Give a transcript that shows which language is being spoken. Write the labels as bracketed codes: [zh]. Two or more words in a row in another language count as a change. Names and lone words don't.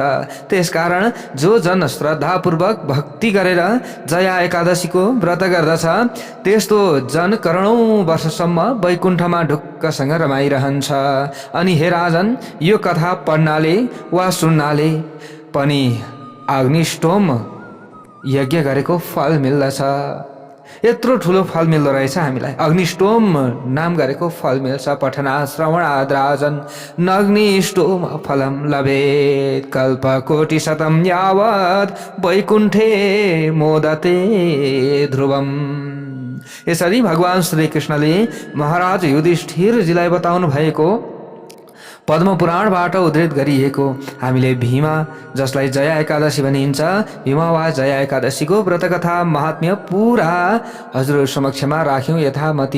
[ne] त्यसकारण जो जन श्रद्धापूर्वक भक्ति गरेर जया एकादशीको व्रत गर्दछ त्यस्तो जन करोडौं वर्षसम्म वैकुण्ठमा ढुक्कसँग रमाइरहन्छ। अनि हे राजन, यो कथा पढ्नाले वा सुन्नाले पनि अग्निष्टोम यज्ञ गरेको फल मिल्दछ। यत्रो ठुलो फल मिल्दो रहेछ हामीलाई। अग्निष्टोम नाम गरेको फल मिल्छ। [sa] पठना श्रवणाद् राजन नग्निष्टोम फलम लभेत् कल्पकोटि शतम यावत् वैकुण्ठे मोदते ध्रुवम। [ne] यसरी भगवान श्रीकृष्णले महाराज युधिष्ठिरजीलाई बताउनु भएको पद्म पुराणबाट उद्धृत गरिएको हामीले भीमा जसलाई जया एकादशी भनिन्छ, भीमा वा जया एकादशीको व्रतकथा महात्म्य पुरा हजुरहरू समक्षमा राख्यौँ यथामति।